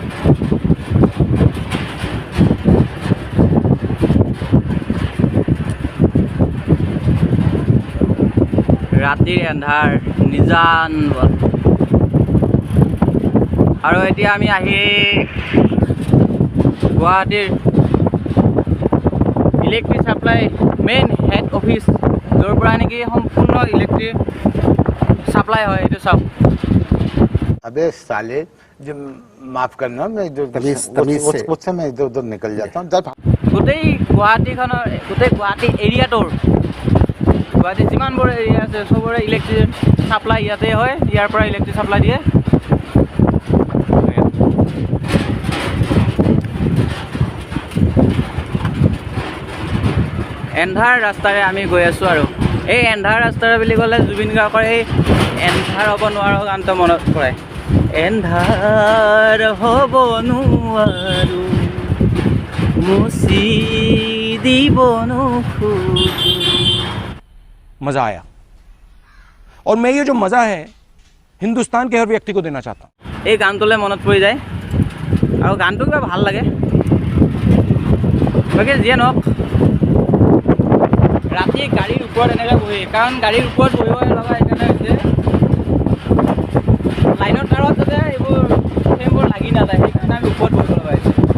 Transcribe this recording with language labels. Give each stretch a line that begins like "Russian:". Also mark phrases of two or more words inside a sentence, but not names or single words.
Assamese: ৰাতিৰ এন্ধাৰ নিজান, আৰু এতিয়া আমি আহি গুৱাহাটীৰ
English: electric supply main head office,
Assamese: য'ৰ পৰা নেকি সম্পূৰ্ণ ইলেক্ট্ৰিক ছাপ্লাই হয়, এইটো চাওক।
Hindi: अबे साले, जो माफ करना, मैं जो उससे मैं इधर उधर निकल जाता हूँ।
Assamese: গোটেই গুৱাহাটীখনৰ, গোটেই গুৱাহাটী এৰিয়াটোৰ, গুৱাহাটীত যিমানবোৰ এৰিয়া আছে চবৰে
English: electric supply
Assamese: ইয়াতে হয়, ইয়াৰ পৰা
English: electric supply
Assamese: দিয়ে। এন্ধাৰ ৰাস্তাৰে আমি গৈ আছোঁ। আৰু এই এন্ধাৰ ৰাস্তাৰে বুলি ক'লে জুবিন গাৰ্গৰ এই এন্ধাৰ হ'ব নোৱাৰো গানটো মনত পৰে। এন্ধাৰ হ'ব নোৱাৰো মুচি দিব নোখোজো।
Hindi: मज़ा आया, और मैं ये जो मज़ा है हिंदुस्तान के हर व्यक्ति को देना चाहता हूँ।
Assamese: এই গানটোলৈ মনত পৰি যায়, আৰু গানটো কিবা ভাল লাগে। বাকী যিয়ে নহওক, ৰাতি গাড়ীৰ ওপৰত এনেকৈ বহি, কাৰণ গাড়ীৰ ওপৰত বহিব লগা সেইকাৰণে হৈছে লাইনৰ তাৰত যাতে এইবোৰ ফ্ৰেমবোৰ লাগি নাযায়, সেইকাৰণে আমি ওপৰত বহিব লগা হৈছে।